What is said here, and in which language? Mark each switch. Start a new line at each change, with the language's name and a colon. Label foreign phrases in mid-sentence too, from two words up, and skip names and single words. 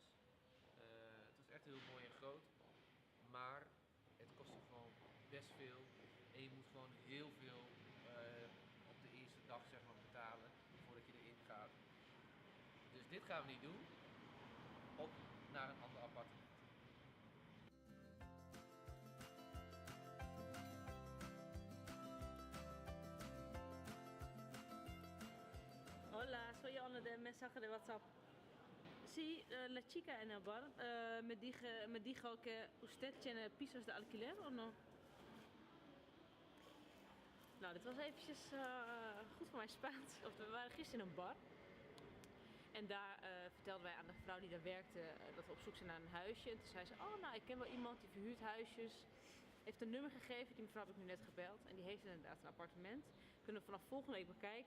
Dutch: Het was echt heel mooi en groot, maar het kostte gewoon best veel. En je moet gewoon heel veel op de eerste dag zeg maar, betalen voordat je erin gaat. Dus dit gaan we niet doen. Op naar een ander appartement.
Spanish: Hola, soy Ana de mensaje de WhatsApp. Sí, la chica en el bar me dijo que usted tiene pisos de alquiler o no.
Dutch: Nou, Nou, dit was eventjes goed voor mijn Spaans. Of, we waren gisteren in een bar. En daar vertelden wij aan de vrouw die daar werkte dat we op zoek zijn naar een huisje. En toen zei ze, oh nou, ik ken wel iemand die verhuurt huisjes. Heeft een nummer gegeven, die mevrouw heb ik nu net gebeld. En die heeft inderdaad een appartement. Kunnen we vanaf volgende week bekijken.